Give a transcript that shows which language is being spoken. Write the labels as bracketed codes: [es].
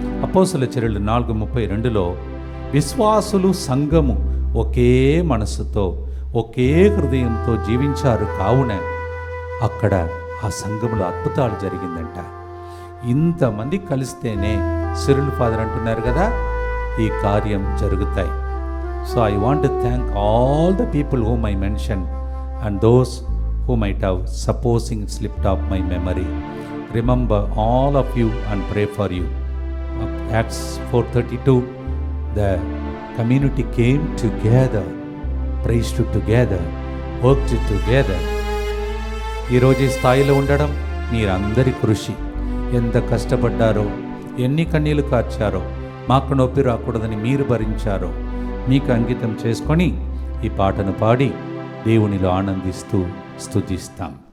[te] అపోస్తలుల చర్యలు 4:32లో విశ్వాసులు సంఘము ఒకే మనసుతో ఒకే హృదయంతో జీవించారు, కావున అక్కడ ఆ సంఘములో అద్భుతాలు జరిగిందంట. ఇంతమంది కలిస్తేనే సిరిల్ ఫాదర్ అంటున్నారు కదా, ఈ కార్యం జరుగుతాయి. [en] So I want to thank all the people whom I mentioned and those who might have supposing slipped off my memory. Remember all of you and pray for you. Acts 4:32, the community came together, praised together, worked together. [te] ఈరోజు ఈ స్థాయిలో ఉండడం మీరందరి కృషి. ఎంత కష్టపడ్డారో, ఎన్ని కన్నీళ్లు కార్చారో, మాకు నొప్పి రాకూడదని మీరు భరించారో మీకు అంకితం చేసుకొని ఈ పాటను పాడి దేవునిలో ఆనందిస్తూ స్తుతిస్తాం.